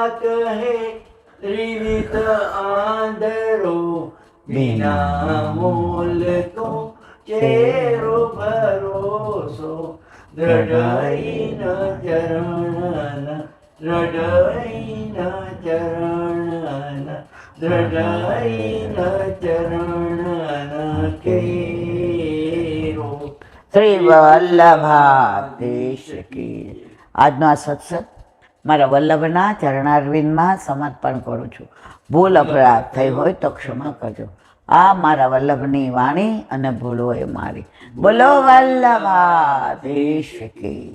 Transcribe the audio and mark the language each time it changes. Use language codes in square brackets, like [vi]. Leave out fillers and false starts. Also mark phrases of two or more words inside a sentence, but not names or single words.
[hi] कहे त्रिविध आंधरो बिना मोल को चेरो भरोसो दृढ़ चरण दृढ़ चरण दृढ़ चरण केरो. [gu] શ્રી વલ્લભાધીશ કી. આજનો આ સત્સંગ મારા વલ્લભના ચરણારવિંદમાં સમર્પણ કરું છું. ભૂલ અપરાધ થઈ હોય તો ક્ષમા કરજો. આ મારા વલ્લભની વાણી અને ભૂલો એ મારી. બોલો વલ્લભાધીશ કી.